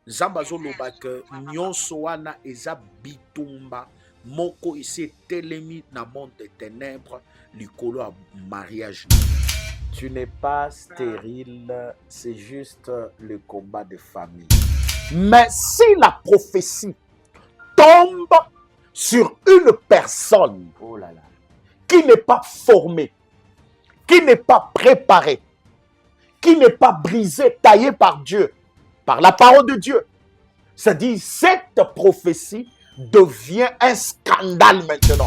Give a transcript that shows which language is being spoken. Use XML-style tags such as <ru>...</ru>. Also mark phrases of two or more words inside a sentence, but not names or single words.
<ln>Zambazo lobake nyonso wana eza bitumba moko isi telemi na</ln> <fr>monde des ténèbres</fr> <ln>likolo ya mariage.</ln> <fr>Tu n'es pas stérile, c'est juste le combat de famille. Mais si la prophétie tombe sur une personne, oh là là, qui n'est pas formée, qui n'est pas préparée, qui n'est pas brisée, taillée par Dieu, par la parole de Dieu, c'est-à-dire cette prophétie devient un scandale maintenant.</fr>